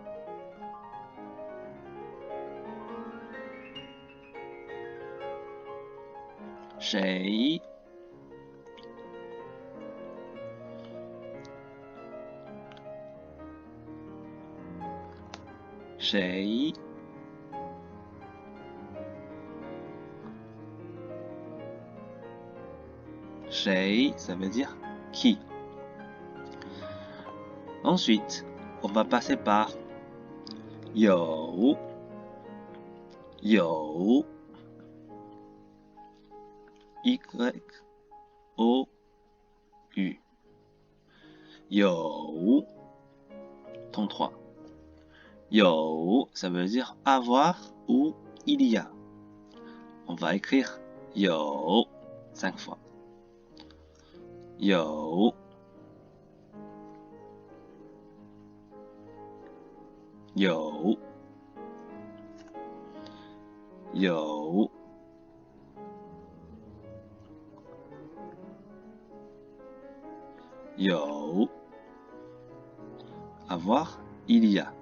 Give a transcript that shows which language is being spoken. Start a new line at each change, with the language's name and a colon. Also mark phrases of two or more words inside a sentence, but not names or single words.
Chinese: 谁 谁 谁
French: ça veut dire qui. Ensuite, on va passer par
Chinese: 有 有
French: Y O U 有 ton 3. 有 ça veut dire avoir ou il y a. On va écrire 有 5 fois.
Chinese: 有 有 有 有
French: avoir il y a.